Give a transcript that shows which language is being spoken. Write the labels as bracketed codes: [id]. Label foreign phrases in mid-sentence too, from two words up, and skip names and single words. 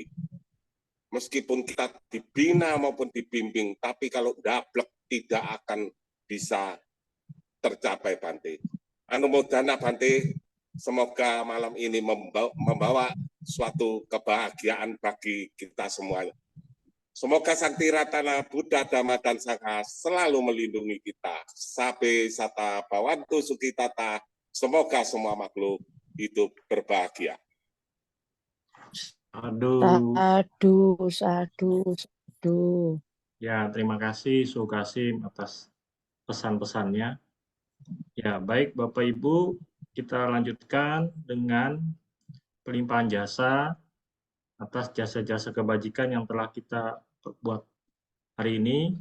[id] Meskipun kita dibina maupun dibimbing, tapi kalau dablek tidak akan bisa tercapai, Bante. Anumodana, Bante, semoga malam ini membawa suatu kebahagiaan bagi kita semuanya. Semoga Sang Tiratana Buddha Dhamma dan Sangha selalu melindungi kita. [pi] Sabe sata bawantu sukitata. [id] Semoga semua makhluk hidup berbahagia. Aduh. Sadu. Ya, terima kasih Su Kasim atas pesan-pesannya. Ya, baik Bapak Ibu, kita lanjutkan dengan pelimpahan jasa atas jasa-jasa kebajikan yang telah kita perbuat hari ini.